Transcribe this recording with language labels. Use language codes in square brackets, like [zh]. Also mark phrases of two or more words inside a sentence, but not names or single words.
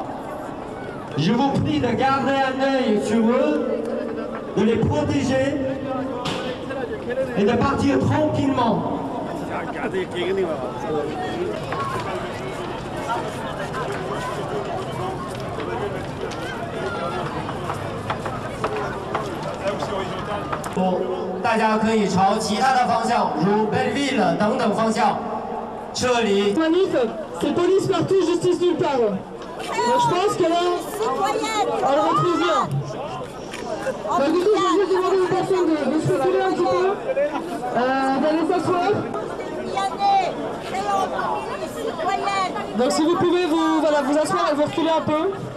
[fr] Je vous prie de garder un œil sur eux, de les protéger et de partir tranquillement. Bon, [zh] 大家可以朝其他的方向，如 Belleville 等等方向撤离。 [fr] Manif, c'est police partout, justice nulle part. Donc je pense que là, on le retrouve bien. Donc du coup, je vais juste demander aux personnes de se reculer un petit peu, d'aller s'asseoir. Donc si vous pouvez vous asseoir et vous reculer un peu.